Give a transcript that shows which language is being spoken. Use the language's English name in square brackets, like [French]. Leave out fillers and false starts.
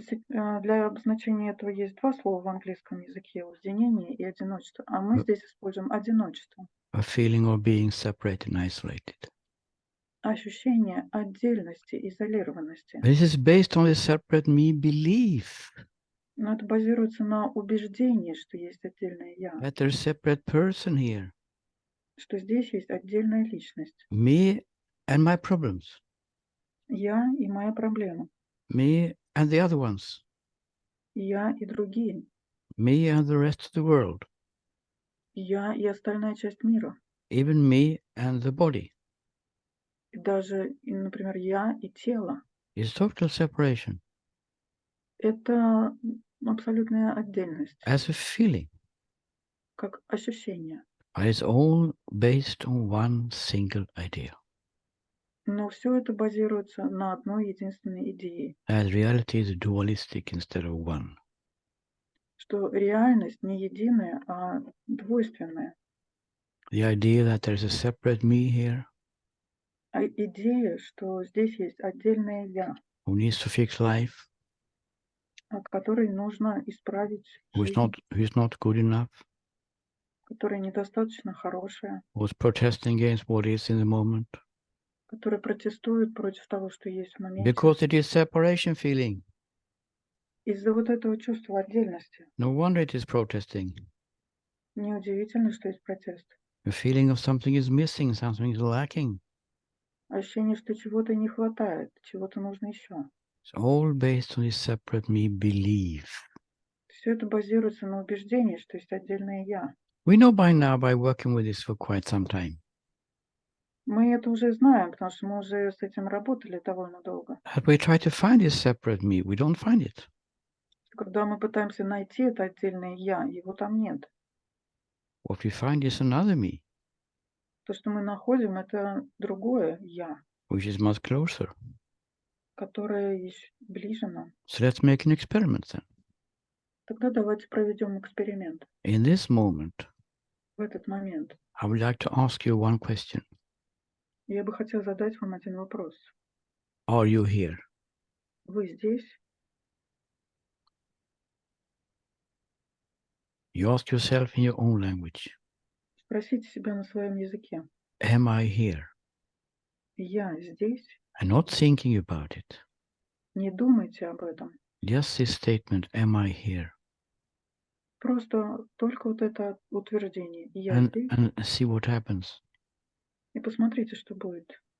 [Russian] Для обозначения этого есть два слова в английском языке: уединение и одиночество. А мы A здесь используем одиночество. [English] a feeling of being separated and isolated. [Russian] Ощущение отдельности, изолированности. [English] This is based on the separate me belief [Russian] Но это базируется на убеждении, что есть отдельное я, [English] that there's a separate person here, [Russian] что здесь есть отдельная личность. [English] me and my problems, [Russian] Я и моя проблема. [English] me and the other ones, [Russian] Я и другие. [English] me and the rest of the world, [Russian] Я и остальная часть мира. [English] even me and the body. [Russian] И даже, например, я и тело. [English] It's total separation [Russian] Это абсолютная отдельность, [English] as a feeling. [Russian] как ощущение. [English] But it's all based on one single idea. [Russian] Но все это базируется на одной единственной идее, [English] As reality is dualistic instead of one. [Russian] что реальность не единая, а двойственная. [English] The idea that there's a separate me here [Russian] А идея, что здесь есть отдельное «я», [English] who needs to fix life, [Russian] которой нужно исправить [English] who's [Russian] жизнь, [English] not good enough, [Russian] которая недостаточно хорошая, [English] who's protesting against what is in the moment, [Russian] которая протестует против того, что есть в моменте. [English] because it is separation feeling. [Russian] Из-за вот этого чувства отдельности [English] No wonder it is protesting. [Russian] неудивительно, что есть протест. [English] The feeling of something is missing, something is lacking. [Russian] Ощущение, что чего-то не хватает, чего-то нужно еще. [English] It's all based on this separate me belief. [Russian] Все это базируется на убеждении, что есть отдельное «я». [English] We know by now, by working with this for quite some time, [Russian] Мы это уже знаем, потому что мы уже с этим работали довольно долго. [English] that we try to find this separate me. We don't find it. [Russian] Когда мы пытаемся найти это отдельное «я», его там нет. [English] What we find is another me, [Russian] То, что мы находим, это другое «я», [English] which is much closer. [Russian] которое еще ближе нам. [English] So let's make an experiment then. [Russian] Тогда давайте проведем эксперимент. [English] In this moment, [Russian] В этот момент [English] I would like to ask you one question. [Russian] я бы хотела задать вам один вопрос. [English] Are you here? [Russian] Вы здесь? [English] You ask yourself in your own language, [Russian] Спросите себя на своем языке. [English] am I here? [Russian] Я здесь? [English] And not thinking about it. [Russian] Не думайте об этом. [English] Just this statement, am I here? [Russian] Просто только вот это утверждение «я здесь», [English] And see what happens. [Russian] и посмотрите, что будет.